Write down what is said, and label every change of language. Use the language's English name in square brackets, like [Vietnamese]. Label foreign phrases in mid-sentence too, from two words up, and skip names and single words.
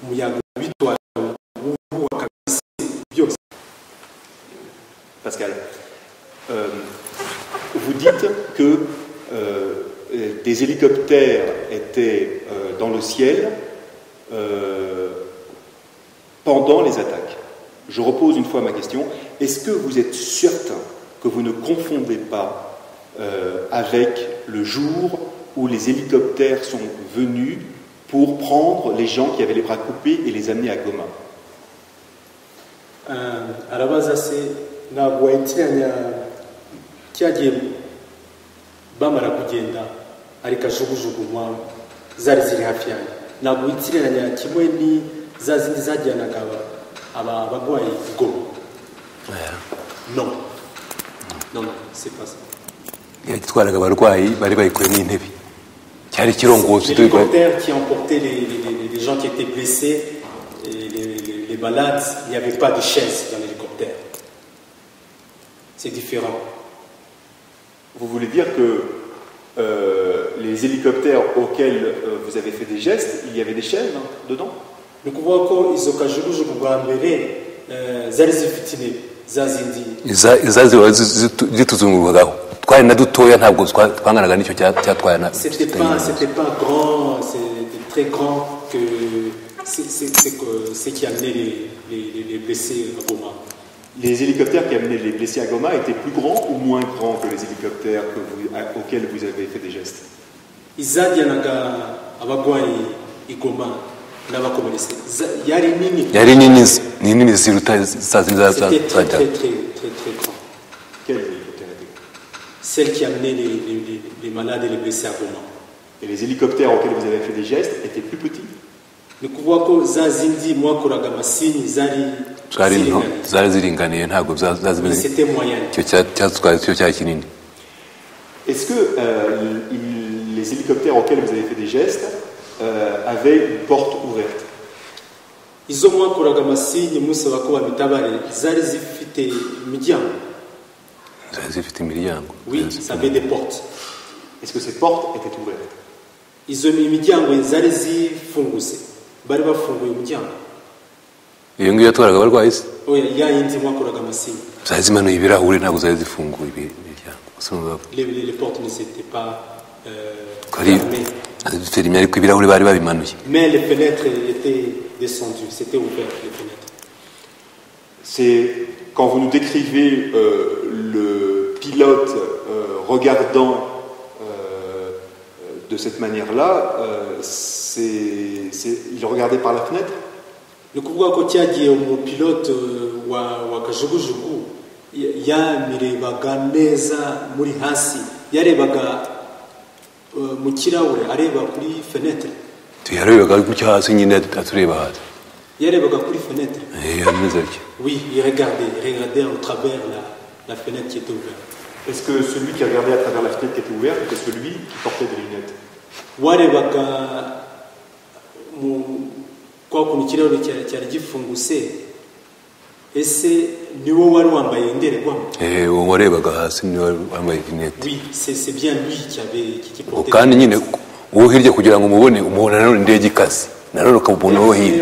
[French] Pascal, vous dites que des hélicoptères étaient dans le ciel pendant les attaques. Je repose une fois ma question. Est-ce que vous êtes certain que vous ne confondez pas avec le jour où les hélicoptères sont venus pour prendre les gens qui avaient les bras coupés et les amener à Goma? [Kinyarwanda] Arabaza se ntabwo wayitiranya cyagiye bamara kugenda ari kajugujugu zari ziri hafi yanjye. Ntabwo witiranya kimwe ni za zindi zajyanaga abagwayi Goma. [French] Non, c'est pas ça. [Kinyarwanda] Yatwaraga abarwayi bari bayikuye n'intebe. Cyari kirongozi [French] l'hélicoptère qui emportait les gens qui étaient blessés et les malades, il n'y avait pas de chaise dans l'hélicoptère. C'est différent. Vous voulez dire que les hélicoptères auxquels vous avez fait des gestes, il y avait des chaises dedans? [Kinyarwanda] Ni ukuvuga ko izo kajugujugu bwa mbere zari zifite intebe zazindi zituzungurwagaho twari na dutoya ntabwo twanganaga n'icyo cyatwaye na [French] c'était pas grand, c'était très grand que c'est qui amenait les blessés à Goma. Les hélicoptères qui amenaient les blessés à Goma étaient plus grands ou moins grands que les hélicoptères auxquels vous avez fait des gestes? [Kinyarwanda] izajyanaga abagwayi igoma n'abakomeretse yari nini ziruta saa zindi [French] c'était très grand. Quel hélicoptère était? Celle qui amenait les malades et les blessés à Goma. Et les hélicoptères auxquels vous avez fait des gestes étaient plus petits? [Kinyarwanda] Ni kuvuga ko za zindi mwakoraga amasinyi zari ziringaniye ntabwo zazimeze [French] c'était moyen. [Kinyarwanda] cyatwaye cyo cyari kinini. [French] Est-ce que les hélicoptères auxquels vous avez fait des gestes avaient une porte ouverte? [Kinyarwanda] Izo mwakoraga amasinyi musaba ko babitabare zari zifite imiryango? Zari zifite imiryango. [French] Oui, ça avait des portes. Est-ce que ces portes étaient ouvertes? [Kinyarwanda] Izo imiryango zari zifunguse bari bafunguye umuryango? Iyo ngiyo yatwaraga abarwayi se? Oya, yayindi mwakoraga amasinyi zari zimanuye ibirahuri ntabwo zari zifunguye imiryango. [French] Les portes ne s'étaient pas [Kinyarwanda] fermées ariko ibirahuri bari babimanuye. [French] Mais les fenêtres étaient descendues, c'était ouvert les fenêtres. C'est quand vous nous décrivez le pilote regardant de cette manière-là, il regardait par la fenêtre? [Kinyarwanda] Ni kuvuga ko cyagiye umupilote wa kajugujugu yamirebaga neza muri hasi, yarebaga mu kirahure areba kuri fenêtre. Yarebaga gutya hasi nyine atureba hasi. Yarebaga kuri fenêtre. [French] Oui, il regardait au travers la fenêtre qui était ouverte. Est-ce que celui qui regardait à travers la fenêtre qui était ouverte était celui qui portait des lunettes? [Kinyarwanda] Warebaga kwa kuntu ikirahure cyari gifunguse, ese niwo wari wambaye indorerwamo? Uwo warebaga hasi niwe wambaye lunettes. [French] Oui, c'est bien lui qui portait. [Kinyarwanda] Kandi nyine uwo hirya kugira ngo umubone nanone indege ikaze nanone ukabona uwo hirya.